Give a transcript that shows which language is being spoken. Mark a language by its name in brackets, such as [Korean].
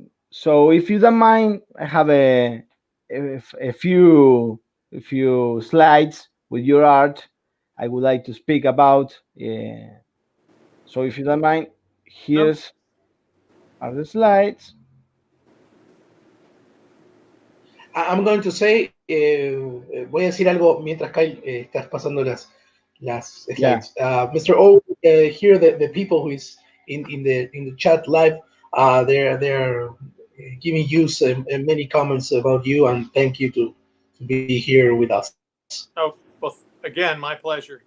[English] So if you don't mind, I have a few slides with your art I would like to speak about. So if you don't mind, here's are the slides. I'm going to say, [Spanish] voy a decir algo mientras Kyle estás pasando las slides. [English] Mr. O, here the people who is in the chat live, they're giving you many comments about you, and thank you to be here with us. Oh, well, again, my pleasure.